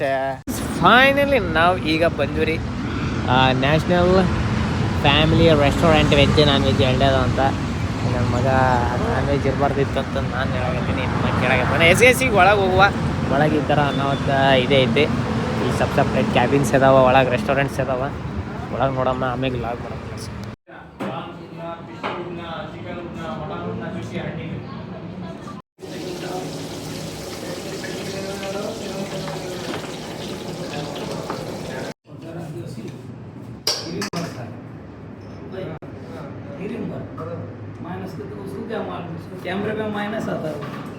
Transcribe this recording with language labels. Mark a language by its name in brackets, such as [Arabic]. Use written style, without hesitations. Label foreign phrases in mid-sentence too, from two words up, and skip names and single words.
[Kannada] ಫೈನಲಿ ನಾವು ಈಗ ಬಂದ್ವಿ ನ್ಯಾಷನಲ್ ಫ್ಯಾಮಿಲಿ ರೆಸ್ಟೋರೆಂಟ್. [English] veg non veg [Kannada] ಎರಡೇದು ಅಂತ. ನನ್ನ ಮಗ [English] non veg [Kannada] ಇರಬಾರ್ದಿತ್ತು ಅಂತ ನಾನು ಹೇಳಾಕತ್ತೀನಿ. ನಿಮ್ಮ ಕೇಳಾಕತ್ತಾನೆ. ಎಸ್ಸಿಗೆ ಒಳಗೆ ಹೋಗುವ. ಒಳಗೆ ಈ ಥರ ಅನ್ನೋದು ಇದೇ ಐತಿ. ಈ [English] separate cabins [Kannada] ಇದಾವ, ಒಳಗೆ ರೆಸ್ಟೋರೆಂಟ್ಸ್ ಇದಾವ. ಒಳಗೆ ನೋಡಮ್ಮ, ಆಮೇಲೆ ಲಾಗ್ ಮಾಡಮ್ಮ. [Hindi] माइनस के तो उसको क्या मालूम, उसको कैमरे पे माइनस आता है.